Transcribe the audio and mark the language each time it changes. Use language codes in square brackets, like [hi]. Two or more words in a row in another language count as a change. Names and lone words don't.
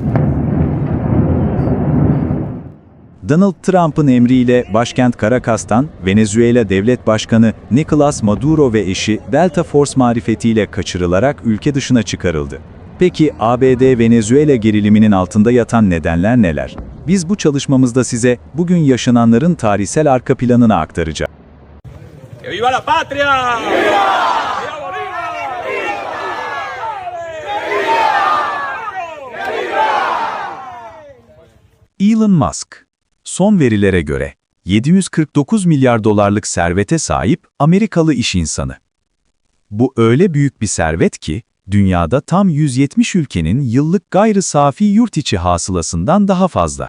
[tr] Donald Trump'ın emriyle başkent Caracas'tan Venezuela Devlet Başkanı Nicolás Maduro ve eşi Delta Force marifetiyle kaçırılarak ülke dışına çıkarıldı. Peki ABD-Venezuela geriliminin altında yatan nedenler neler? Biz bu çalışmamızda size bugün yaşananların tarihsel arka planını aktaracağız. [es] ¡Que viva la patria! ¡Que viva! ¡Viva Bolívar! [tr] Elon Musk, son verilere göre 749 milyar dolarlık servete sahip Amerikalı iş insanı. Bu öyle büyük bir servet ki, dünyada tam 170 ülkenin yıllık gayri safi yurt içi hasılasından daha fazla.